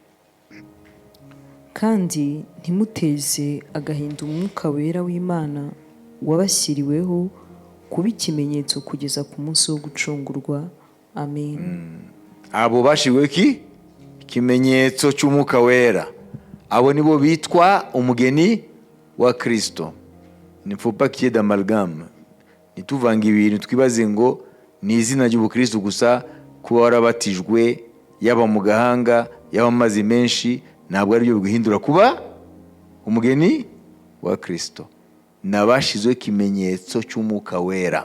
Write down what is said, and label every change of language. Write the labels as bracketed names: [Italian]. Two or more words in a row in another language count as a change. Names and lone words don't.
[Kinyarwanda] Kandi ntimuteze agahinda umwuka wera w'Imana wabashyiriweho kuba ikimenyetso kugeza ku munsi wo gucungurwa. Amen. Abo bashiriweho ikimenyetso cy'umwuka wera, abo nibo bitwa umugeni wa Kristo. [French] Ne faut pas qu'il y ait d'amalgame. [Kinyarwanda] Nituvanga ibintu twibaze ngo ni izina ry'ubukristo gusa, kuba warabatijwe yaba mu gahanga yaba amazi menshi ntabwo ari byo biguhindura kuba umugeni wa Kristo. Nabashizwe ikimenyetso cy'umwuka wera.